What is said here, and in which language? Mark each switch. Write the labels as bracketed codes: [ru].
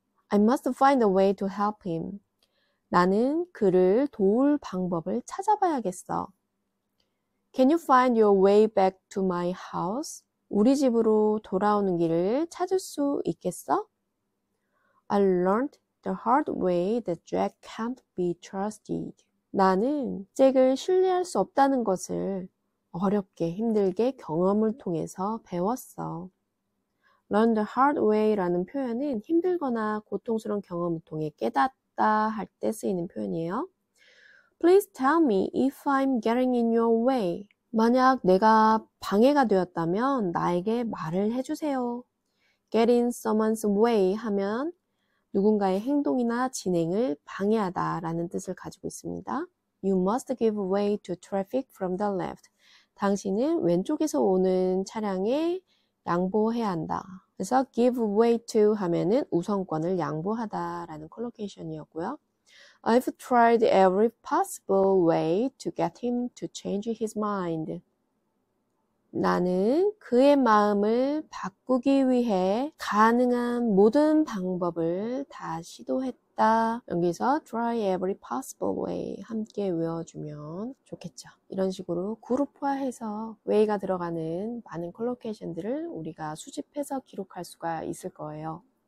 [en] I must find a way to help him. [ko] 나는 그를 도울 방법을 찾아봐야겠어. [en] Can you find your way back to my house? [ko] 우리 집으로 돌아오는 길을 찾을 수 있겠어? [en] I learned the hard way that Jack can't be trusted. [ko] 나는 잭을 신뢰할 수 없다는 것을 어렵게 힘들게 경험을 통해서 배웠어. [en] Learn the hard way [ko] 라는 표현은 힘들거나 고통스러운 경험을 통해 깨닫다 할 때 쓰이는 표현이에요. [en] Please tell me if I'm getting in your way. [ko] 만약 내가 방해가 되었다면 나에게 말을 해주세요. [en] Get in someone's way [ko] 하면 누군가의 행동이나 진행을 방해하다 라는 뜻을 가지고 있습니다. [en] You must give way to traffic from the left. [ko] 당신은 왼쪽에서 오는 차량에 양보해야 한다. 그래서 [en] give way to [ko] 하면은 우선권을 양보하다 라는 컬로케이션이었고요. [en] I've tried every possible way to get him to change his mind. [ko] 나는 그의 마음을 바꾸기 위해 가능한 모든 방법을 다 시도했다 있다. 여기서 [en] try every possible way [ko] 함께 외워주면 좋겠죠. 이런 식으로 그룹화해서 way가 들어가는 많은 컬로케이션들을 우리가 수집해서 기록할 수가 있을 거예요.